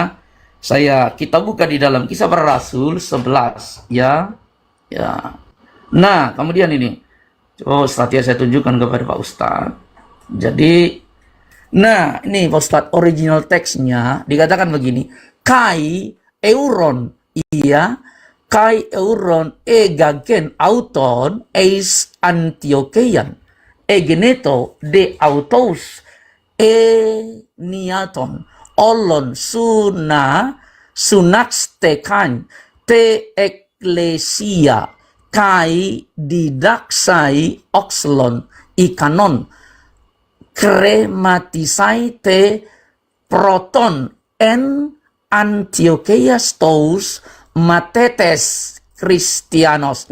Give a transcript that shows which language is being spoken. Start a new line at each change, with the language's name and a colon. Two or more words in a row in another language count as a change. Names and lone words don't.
Indonesian: Kita buka di dalam Kisah Para Rasul 11 ya. Ya. Nah, kemudian ini. Coba Ustadz ya, saya tunjukkan kepada Pak Ustadz. Jadi Nah, ini Pak Ustadz, original teksnya dikatakan begini.
Greek: Καὶ εὑρών, iya, καὶ εὑρὼν ἤγαγεν αὐτὸν εἰς Ἀντιόχειαν, ἐγένετο δὲ αὐτοῖς ἐνιαυτὸν ὅλον συναχθῆναι τῇ ἐκκλησίᾳ, καὶ διδάξαι ὄχλον ἱκανόν, χρηματίσαι τε πρώτως ἐν Ἀντιοχείᾳ στους μαθητὰς Χριστιανούς.